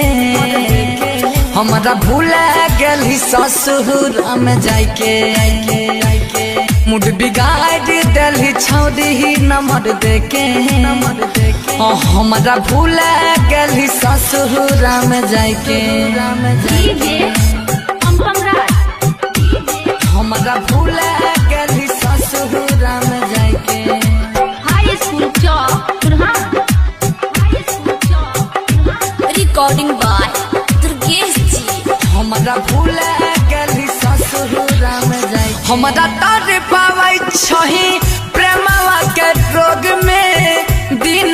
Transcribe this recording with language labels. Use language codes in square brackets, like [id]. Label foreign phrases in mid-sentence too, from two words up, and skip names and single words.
[mai] हमारा भूला गेली ससुर में जाके मूड बिगाड़ दल छौड़ी नंबर देके हमारा भूला गेली ससुर में जाके हमारा भूला गेली ससुर में जाके [en] high school recording by दुर्गेश जी। [mai] हमारा भूला गेली ससुर में जाके हमारा तारे पावै छही प्रेमवा के रोग में दिन